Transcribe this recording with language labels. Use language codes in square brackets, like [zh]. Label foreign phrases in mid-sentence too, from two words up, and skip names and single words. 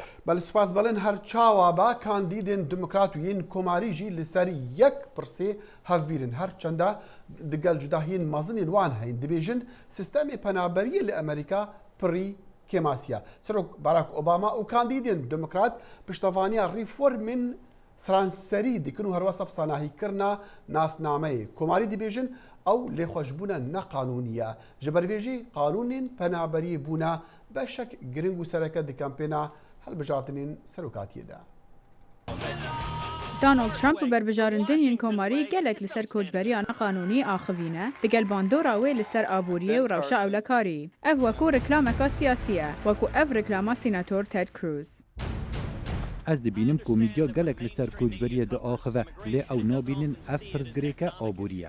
[ku] بەڵێ سوپاس بەڵێن هەر چاوا بە کاندیدên دموکرات و یین کۆماریژی لەسەر یەک پرسێ هەفبیرن هەر چەندە دگەل جوداهین مەزنین وان هەین دەبێژن سیستەمی پەنابەریە لە ئەمریکا پڕی کێماسیە. سەرۆک باراک ئۆباما و کاندیدên دموکرات پشتەوانیا ریفۆرمین سرانسەری دیکن و هەروە سەفساناهیکردنا ناسنامەیە کۆماری دەبێژن ئەو لێخۆشبوونە نەقانونیە ji bervêjî qanûnên penaberiyê bûne beşek giring û sereke di kampêna helbijartinên serokatiyê de. دانالد ترامپ بربژارندنین کۆماری gelek li ser koçberiyana qanûnî axivîne, digel bandora wê li ser aboriye û rewşa ewlekarî. Ev wekû reklameka siyasî ye, wekû ev reklama sînator Ted Cruz. Ez dibînim ku mîdya gelek li ser koçberiyê diaxive lê ew nabînin ev pirsgirêke aboriye.